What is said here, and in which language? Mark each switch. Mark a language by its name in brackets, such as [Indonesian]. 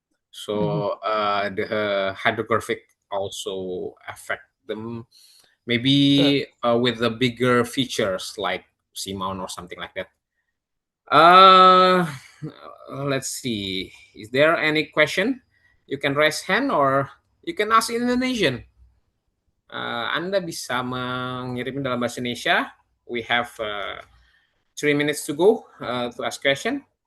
[English] So the hydrographic also affect them, maybe with the bigger features like seamount or something like that. Uh, let's see. Is there any question? You can raise hand or you can ask in Indonesian. [Indonesian] Anda bisa mengirim dalam bahasa Indonesia. [English] We have 3 minutes to go to ask question.